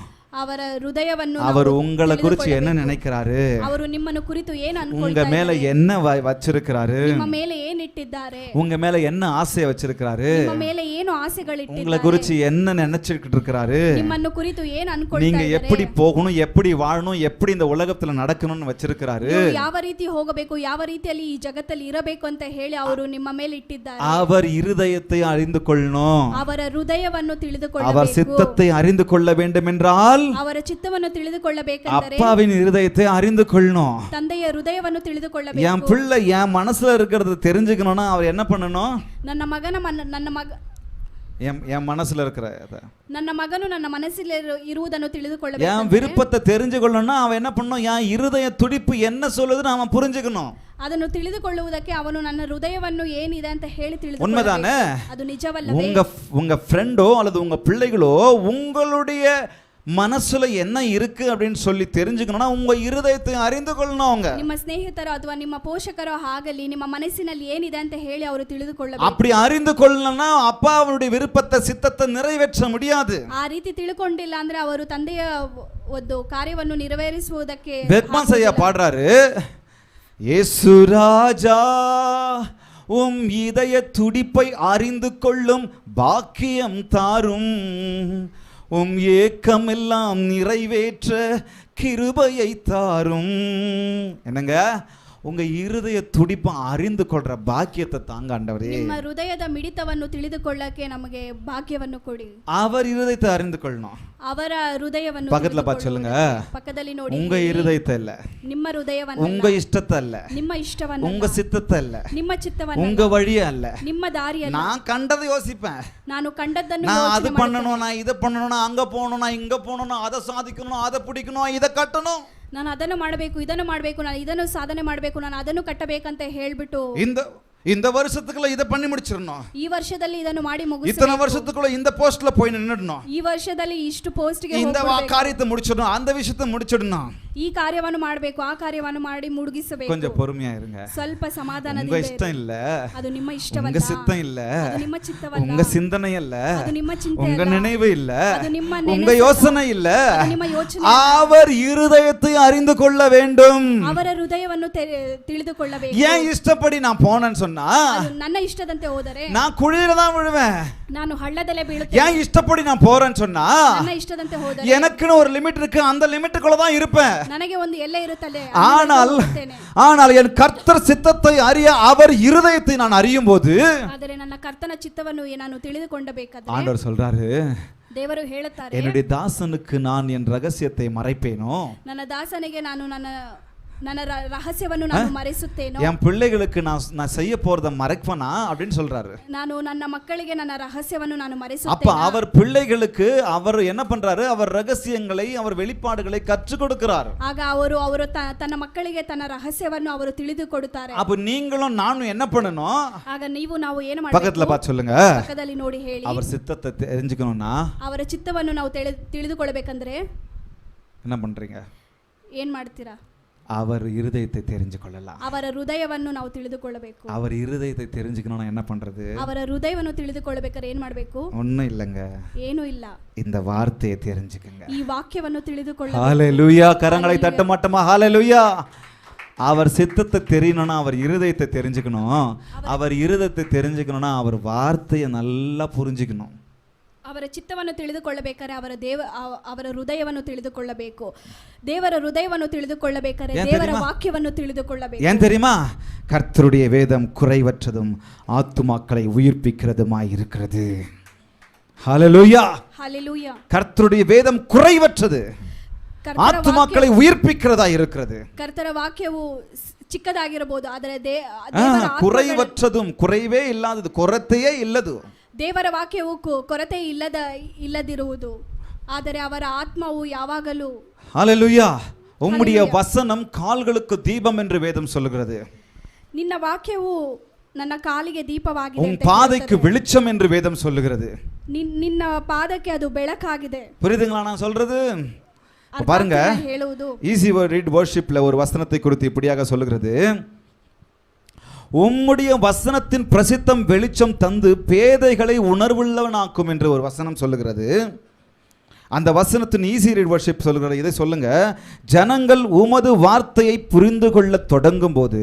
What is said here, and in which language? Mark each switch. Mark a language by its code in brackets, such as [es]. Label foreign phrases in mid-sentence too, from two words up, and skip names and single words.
[kn] ಅವರ ಹೃದಯವನ್ನು [ta] அவர் உங்களை குறித்து என்ன நினைக்கிறாரு, [kn] ಅವರು ನಿಮ್ಮನ್ನು ಕುರಿತು ಏನು [ta] உங்க [kn] ಅನ್ಕೊಳ್ತಾರೆ, [ta] மேல என்ன வச்சிருக்கிறாரு, [kn] ನಿಮ್ಮ ಮೇಲೆ ಏನು ಇಟ್ಟಿದ್ದಾರೆ, [ta] உங்க மேல என்ன ஆசையை வச்சிருக்கிறாரு, [kn] ನಿಮ್ಮ ಮೇಲೆ ಏನು [ta] உங்களை [kn] ಆಸೆಗಳಿಟ್ಟಿದ್ದಾರೆ, [ta] குறித்து என்ன நினைச்சிட்டு இருக்கிறாரு, [kn] ನಿಮ್ಮನ್ನು ಕುರಿತು ಏನು [ta] நீங்க [kn] ಅನ್ಕೊಳ್ತಾರೆ, [ta] எப்படி போகணும், எப்படி வாழணும், எப்படி இந்த உலகத்துல நடக்கணும்னு வச்சிருக்கிறாரு. [kn] ನೀವು ಯಾವ ರೀತಿ ಹೋಗಬೇಕು, ಯಾವ ರೀತಿಯಲ್ಲಿ ಈ ಜಗತ್ತಲ್ಲಿ ಇರಬೇಕು ಅಂತ ಹೇಳಿ ಅವರು ನಿಮ್ಮ ಮೇಲೆ ಇಟ್ಟಿದ್ದಾರೆ. [ta] அவர் இருதயத்தை அறிந்து கொள்ளணும். [kn] ಅವರ ಹೃದಯವನ್ನು [ta] அவர் [kn] ತಿಳಿದುಕೊಳ್ಳಬೇಕು. [ta] சித்தத்தை அறிந்து கொள்ள வேண்டும் என்றால் [kn] ಅವರ ಚಿತ್ತವನ್ನು ತಿಳಿದುಕೊಳ್ಳಬೇಕೆಂದರೆ [ta] அப்பாவின் இருதயத்தை அறிந்து கொள்ளணும். [kn] ತಂದೆಯ ಹೃದಯವನ್ನು [ta] என் [kn] ತಿಳಿದುಕೊಳ್ಳಬೇಕು. [ta] பிள்ளை என் மனசுல இருக்கிறது தெரிஞ்சுக்கணும்னா அவர் என்ன பண்ணணும்? [kn] ನನ್ನ [ta] மனசுல இருக்கிற [kn] ನನ್ನ ಮಗನು ನನ್ನ ಮನಸ್ಸಿல் ಇರುವುದನ್ನು [ta] என் [kn] ತಿಳಿದುಕೊಳ್ಳಬೇಕು. [ta] விருப்பத்தை தெரிஞ்சுக்கொள்ளணும்னா அவன் என்ன பண்ணணும்? என் இருதய துடிப்பு என்ன சொல்லுதுன்னு அவன் புரிஞ்சுக்கணும். [kn] ಅದನ್ನು ತಿಳಿದುಕೊಳ್ಳುವುದಕ್ಕೆ ಅವನು ನನ್ನ ಹೃದಯವನ್ನು ಏನಿದೆ ಅಂತ ಹೇಳಿ [ta] உண்மைதானே? [kn] ತಿಳಿದುಕೊಳ್ಳಬೇಕು. ಅದು ನಿಜವಲ್ಲವೇ? [ta] உங்க ஃப்ரெண்டோ அல்லது உங்க பிள்ளைகளோ உங்களுடைய மனசுல என்ன இருக்கு அப்படின்னு சொல்லி தெரிஞ்சுக்கணும்னா உங்க இருதயத்தை அறிந்து கொள்ளணும். அவங்க [kn] ನಿಮ್ಮ ಸ್ನೇಹಿತರು ಅಥವಾ ನಿಮ್ಮ ಪೋಷಕರು ಆಗಲಿ ನಿಮ್ಮ ಮನಸ್ಸಿನಲ್ಲಿ ಏನಿದೆ ಅಂತ ಹೇಳಿ ಅವರು ತಿಳಿದುಕೊಳ್ಳಬೇಕು. [ta] அப்படி அறிந்து கொள்ளணும்னா அப்பா அவருடைய விருப்பத்தை சித்தத்தை நிறைவேற்ற முடியாது. [kn] ಆ ರೀತಿ ತಿಳ್ಕೊಂಡಿಲ್ಲ ಅಂದ್ರೆ ಅವರು ತಂದೆಯ ಒಂದು ಕಾರ್ಯವನ್ನು ನೆರವೇರಿಸುವುದಕ್ಕೆ [ta] பெத்மாசையா பாடுறாரு, இயேசு ராஜா உம் இதய துடிப்பை அறிந்து கொள்ளும் பாக்கியம் தாரும், உம் ஏக்கமெல்லாம் நிறைவேற்ற கிருபையை தாரும். என்னங்க, உங்க இருதய துடிப்பை அறிந்து கொள்ற பாக்கியத்தை தாங்க ஆண்டவரே. [kn] ನಿಮ್ಮ ಹೃದಯದ ಮಿಡಿತವನ್ನು ತಿಳಿದುಕೊಳ್ಳಕ್ಕೆ ನಮಗೆ ಭಾಗ್ಯವನ್ನು ಕೊಡಿ. [ta] அவர் இருதயத்தை அறிந்து கொள்ளணும். [kn] ಅವರ ಹೃದಯವನ್ನು [ta] பக்கத்துல பார்த்து சொல்லுங்க, [kn] ಪಕ್ಕದಲ್ಲಿ ನೋಡಿ, [ta] உங்க இருதயத்தை இல்ல, [kn] ನಿಮ್ಮ ಹೃದಯವನ್ನು [ta] உங்க இஷ்டத்தை இல்ல, [kn] ನಿಮ್ಮ ಇಷ್ಟವನ್ನು [ta] உங்க சித்தத்தை இல்ல, [kn] ನಿಮ್ಮ ಚಿತ್ತವನ್ನು [ta] உங்க வழிய அல்ல, [kn] ನಿಮ್ಮ ದಾರಿಯನ್ನು [ta] நான் கண்டதை யோசிப்பேன். [kn] ನಾನು ಕಂಡದ್ದನ್ನು [ta] நான் அது [kn] ಯೋಚನೆ [ta] பண்ணணும், நான் இதை பண்ணணும், நான் அங்க போகணும், நான் இங்க போகணும், நான் அதை சாதிக்கணும், அதை பிடிக்கணும், இதை கட்டணும், [kn] ನಾನು ಅದನ್ನು ಮಾಡಬೇಕು, ಇದನ್ನು ಮಾಡಬೇಕು, ನಾನು ಇದನ್ನು ಸಾಧನೆ ಮಾಡಬೇಕು, ನಾನು ಅದನ್ನು ಕಟ್ಟಬೇಕಂತ ಹೇಳ್ಬಿಟ್ಟು [ta] இந்த வருஷத்துக்குள்ள இதை பண்ணி முடிச்சிடணும், [kn] ಈ ವರ್ಷದಲ್ಲಿ ಇದನ್ನು ಮಾಡಿ [ta] இத்தனை [kn] ಮುಗಿಸಬೇಕು, [ta] வருஷத்துக்குள்ள இந்த போஸ்ட்ல போய் நின்னுடணும், [kn] ಈ ವರ್ಷದಲ್ಲಿ ಇಷ್ಟು ಪೋಸ್ಟ್ಗೆ [ta] இந்த காரியத்தை முடிச்சிடணும், அந்த விஷயத்தை முடிச்சிடணும். [kn] ಈ ಕಾರ್ಯವನ್ನು ಮಾಡಬೇಕು, ಆ ಕಾರ್ಯವನ್ನು ಮಾಡಿ ಮುಗಿಸಬೇಕು. [ta] கொஞ்சம் பொறுமையா இருங்க. [kn] ಸ್ವಲ್ಪ [ta] உங்க [kn] ಸಮಾಧಾನದಿಂದ [ta] இஷ்டம் இல்ல, [kn] ಅದು ನಿಮ್ಮ ಇಷ್ಟವಲ್ಲ, [ta] உங்க சித்தம் இல்ல, [kn] ಅದು ನಿಮ್ಮ ಚಿತ್ತವಲ್ಲ, [ta] உங்க சிந்தனை இல்ல, [kn] ಅದು ನಿಮ್ಮ ಚಿಂತೆ [ta] உங்க [kn] ಅಲ್ಲ, [ta] நினைவு இல்ல, [kn] ಅದು ನಿಮ್ಮ [ta] உங்க [kn] ನೆನಪಲ್ಲ, [ta] யோசனை இல்ல, [kn] ಅದು ನಿಮ್ಮ ಯೋಚನೆ, [ta] அவர் இருதயத்தை அறிந்து கொள்ள வேண்டும். [kn] ಅವರ ಹೃದಯವನ್ನು ತಿಳಿದುಕೊಳ್ಳಬೇಕು. [ta] ஏன் இஷ்டப்படி நான் போனேன்னு சொன்னா [kn] ಅದು ನನ್ನ ಇಷ್ಟದಂತೆ ಹೋದರೆ [ta] நான் குழியில தான் விழுவேன். [kn] ನಾನು ಹಳ್ಳದಲ್ಲೇ ಬೀಳುತ್ತೇನೆ. [ta] ஏன் இஷ்டப்படி நான் போறேன்னு சொன்னா [kn] ನನ್ನ ಇಷ್ಟದಂತೆ ಹೋದರೆ [ta] எனக்குன்னு ஒரு லிமிட் இருக்கு, அந்த லிமிட்டுக்குள்ள தான் இருப்பேன். [kn] ನನಗೆ ಒಂದು ಎಲ್ಲೆ ಇರುತ್ತದೆ [ta] ஆனால் என் கர்த்தர் சித்தத்தை அறிய அவர் இருதயத்தை நான் அறியும் போது [kn] ಆದರೆ ನನ್ನ ಕರ್ತನ ಚಿತ್ತವನ್ನು ನಾನು ತಿಳಿದುಕೊಳ್ಳಬೇಕಾದರೆ [ta] ஆண்டவர் சொல்றாரு, [kn] ದೇವರು ಹೇಳುತ್ತಾರೆ, [ta] என்னுடைய தாசனுக்கு நான் என் ரகசியத்தை மறைப்பேனோ, [kn] ನನ್ನ ದಾಸನಿಗೆ ನಾನು ನನ್ನ ರಹಸ್ಯವನ್ನು ನಾನು ಮರೆಸುತ್ತೇನೋ, [ta] என் பிள்ளைகளுக்கு நான் செய்ய போறத மறைப்பனா அப்படின்னு சொல்றாரு. [kn] ನಾನು ನನ್ನ ಮಕ್ಕಳಿಗೆ ನನ್ನ ರಹಸ್ಯವನ್ನು ನಾನು [ta] அப்ப [kn] ಮರೆಸುತ್ತೇನೆ. [ta] அவர் பிள்ளைகளுக்கு அவர் என்ன பண்றாரு, அவர் ரகசியங்களை அவர் வெளிப்பாடுகளை கற்றுக் கொடுக்கிறார். [kn] ಆಗ ಅವರು ತನ್ನ ಮಕ್ಕಳಿಗೆ ತನ್ನ ರಹಸ್ಯವನ್ನು ಅವರು ತಿಳಿದುಕೊಡುತ್ತಾರೆ. [ta] அப்ப நீங்களும் நானும் என்ன பண்ணணும், [kn] ಆಗ ನಾವು ಏನು ಮಾಡಬೇಕು, [ta] பக்கத்துல பார்த்து சொல்லுங்க, [kn] ಪಕ್ಕದಲ್ಲಿ ನೋಡಿ ಹೇಳಿ, [ta] அவர் சித்தத்தை தெரிஞ்சுக்கணும்னா [kn] ಅವರ ಚಿತ್ತವನ್ನು ನಾವು ತಿಳಿದುಕೊಳ್ಳಬೇಕಂದ್ರೆ [ta] என்ன பண்றீங்க, [kn] ಏನ್ ಮಾಡ್ತೀರಾ, [ta] அவர் இருதயத்தை தெரிஞ்சு கொள்ளலாம். [kn] ಅವರ ಹೃದಯವನ್ನು ನಾವು ತಿಳಿದುಕೊಳ್ಳಬೇಕು. [ta] அவர் இருதயத்தை தெரிஞ்சுக்கணும்னா என்ன பண்றது, [kn] ಅವರ ಹೃದಯವನ್ನು ತಿಳಿದುಕೊಳ್ಳಬೇಕಾದ್ರೆ ಏನ್ ಮಾಡಬೇಕು, [ta] ஒண்ணும் இல்லங்க, [kn] ಏನೂ ಇಲ್ಲ, [ta] இந்த வார்த்தையை தெரிஞ்சுக்கங்க. [kn] ಈ ವಾಕ್ಯವನ್ನು ತಿಳಿದುಕೊಳ್ಳಬೇಕು. [ta] ஹalleluya, கரங்களை தட்ட மாட்டோமா, ஹalleluya. அவர் சித்தத்தை தெரியணும்னா அவர் இருதயத்தை தெரிஞ்சுக்கணும். அவர் இருதயத்தை தெரிஞ்சுக்கணும்னா அவர் வார்த்தையை நல்லா புரிஞ்சுக்கணும். [kn] ಅವರ ಚಿತ್ತವನ್ನು ತಿಳಿದುಕೊಳ್ಳಬೇಕಾದ್ರೆ ಅವರ ಹೃದಯವನ್ನು ತಿಳಿದುಕೊಳ್ಳಬೇಕು. ದೇವರ ಹೃದಯವನ್ನು ತಿಳಿದುಕೊಳ್ಳಬೇಕಾದ್ರೆ ದೇವರ ವಾಕ್ಯವನ್ನು ತಿಳಿದುಕೊಳ್ಳಬೇಕು. [ta] ஏன் தெரியுமா, கர்த்தருடைய வேதம் குறைவற்றதும் ஆத்துமாக்களை உயிர்ப்பிக்கிறதுமாய் இருக்கிறது. ஹalleluya, ஹalleluya. கர்த்தருடைய வேதம் குறைவற்றது, ஆத்துமாக்களை உயிர்ப்பிக்கிறதா இருக்கிறது. [kn] ಕರ್ತನ ವಾಕ್ಯವು ಚಿಕ್ಕದಾಗಿರಬಹುದು, ಆದರೆ [ta] குறைவற்றதும், குறைவே இல்லாதது, [kn] ಕೊರತೆಯೇ ಇಲ್ಲದು. ದೇವರ ವಾಕ್ಯವು ಕೊರತೆ ಇಲ್ಲದಿರುವುದು, ಆದರೆ ಅವರ ಆತ್ಮವು ಯಾವಾಗಲೂ. [ta] ஹalleluya. உம்முடைய வசனம் கால்களுக்கு தீபம் என்று வேதம் சொல்லுகிறது. [kn] ನಿನ್ನ ವಾಕ್ಯವು ನನ್ನ ಕಾಲಿಗೆ ದೀಪವಾಗಿದೆ, [ta] உன் பாதைக்கு வெளிச்சம் என்று வேதம் சொல்லுகிறது. [kn] ನಿನ್ನ ಪಾದಕ್ಕೆ ಅದು ಬೆಳಕಾಗಿದೆ. [ta] புரியுதுங்களா நான் சொல்றது? பாருங்க, ஈஸி ரீட் வர்ஷிப்ல ஒரு வசனத்தை குறித்து இப்படியாக சொல்லுகிறது, உம்முடைய வசனத்தின் பிரசித்தம் வெளிச்சம் தந்து பேதைகளை உணர்வுள்ளவனாக்கும் என்று ஒரு வசனம் சொல்லுகிறது. அந்த வசனத்தின் ஈஸி ரீட் வர்ஷிப் சொல்லுகிறது, இதை சொல்லுங்க, ஜனங்கள் உமது வார்த்தையை புரிந்து கொள்ள தொடங்கும் போது